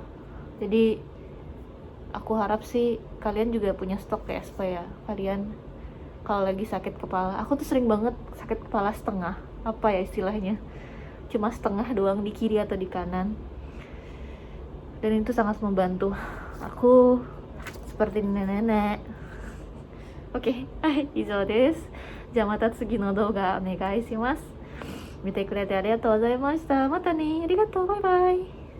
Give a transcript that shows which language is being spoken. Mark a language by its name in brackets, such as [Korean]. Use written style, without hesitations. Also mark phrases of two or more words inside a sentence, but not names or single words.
[Indonesian] Jadi aku harap sih kalian juga punya stok ya, supaya kalian kalau lagi sakit kepala, aku tuh sering banget sakit kepala setengah, apa ya istilahnya, cuma setengah doang di kiri atau di kanan, dan itu sangat membantu aku seperti nenek-nenek. Oke, [Japanese] 以上です。じゃあまた次の動画お願いします。見てくれてありがとうございました。またね。ありがとう。バイバイ。